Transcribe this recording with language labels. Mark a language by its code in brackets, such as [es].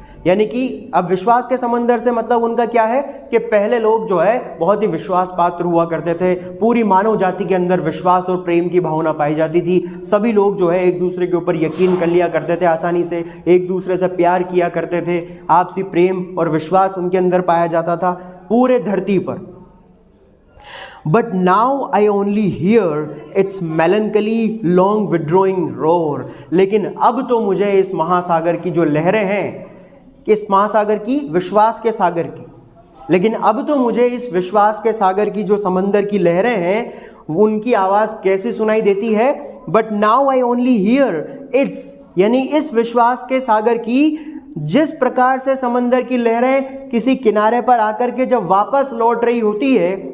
[hi] यानी कि अब विश्वास के समंदर से मतलब उनका क्या है कि पहले लोग जो है बहुत ही विश्वास पात्र हुआ करते थे। पूरी मानव जाति के अंदर विश्वास और प्रेम की भावना पाई जाती थी। सभी लोग जो है एक दूसरे के ऊपर यकीन कर लिया करते थे, आसानी से एक दूसरे से प्यार किया करते थे। आपसी प्रेम और विश्वास उनके अंदर पाया जाता था पूरे धरती पर। [en] But now I only hear its melancholy long withdrawing roar। [hi] लेकिन अब तो मुझे इस महासागर की जो लहरें हैं, इस महासागर की, विश्वास के सागर की, लेकिन अब तो मुझे इस विश्वास के सागर की जो समंदर की लहरें हैं, उनकी आवाज़ कैसी सुनाई देती है। [en] but now I only hear its, [hi] यानी इस विश्वास के सागर की जिस प्रकार से समंदर की लहरें किसी किनारे पर आकर के जब वापस लौट रही होती है,